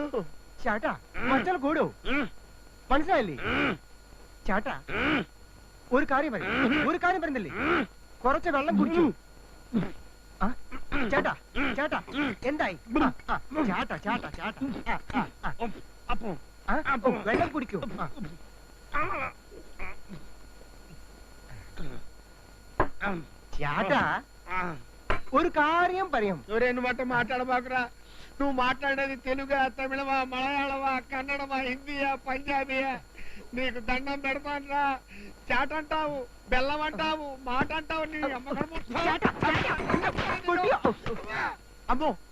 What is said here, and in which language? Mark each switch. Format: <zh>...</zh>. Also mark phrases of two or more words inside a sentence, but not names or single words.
<ml>ചേട്ടാ മച്ചാൽ കൂടോ മനസ്സിലായില്ലേ ചേട്ടാ ഒരു കാര്യം പറയുന്നില്ലേ കുറച്ച് വെള്ളം കുടിച്ചു ചേട്ടാ ചേട്ടാ എന്തായി ചേട്ടാ ചേട്ടാ ചേട്ടാ വെള്ളം കുടിക്കൂ ചേട്ടാ ഒരു കാര്യം പറയും</ml> <te>నువ్వు మాట మాట్లాడబాకురా నువ్వు మాట్లాడేది తెలుగా తమిళమా మలయాళమా కన్నడమా హిందీయా పంజాబీయా నీకు దండం పెడతానురా చాట అంటావు బెల్లం అంటావు మాట అంటావు నీ అమ్మో</te>